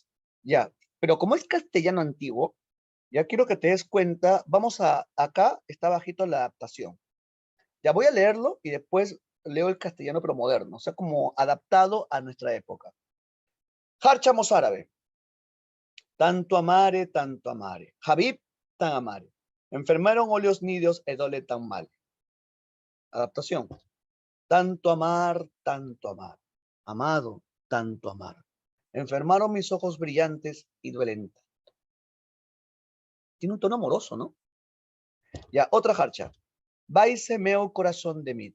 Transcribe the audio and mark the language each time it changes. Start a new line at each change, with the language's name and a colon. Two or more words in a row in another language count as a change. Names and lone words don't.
Spanish: Ya, pero como es castellano antiguo, ya quiero que te des cuenta, acá está bajito la adaptación. Ya voy a leerlo y después leo el castellano pero moderno, o sea, como adaptado a nuestra época. Jarcha mozárabe.
Mozarabic: Tanto amare. Habib, tan amare. Enfermaron olios nidios e dole tan mal. Adaptación.
Spanish: Tanto amar, tanto amar. Amado, tanto amar. Enfermaron mis ojos brillantes y duelen. Tiene un tono amoroso, ¿no? Ya, otra jarcha.
Mozarabic: Vaise meu corazón de mí.